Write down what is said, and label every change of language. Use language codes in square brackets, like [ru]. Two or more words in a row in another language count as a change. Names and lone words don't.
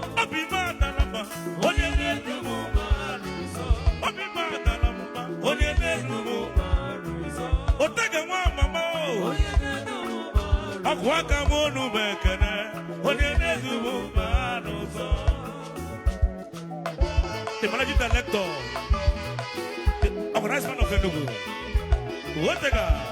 [ig] Obi m adala mba. Onye na-edu m ma n'ụzọ. Obi m adala mba. Onye na-edu m ma n'ụzọ. Otege nwa mama o. Onye na-edu m ma n'ụzọ. Ọkụ aka m onu m ekene. Onye na-edu m ma n'ụzọ. [en] The managing director, the organizing man of Enugu. Wotega.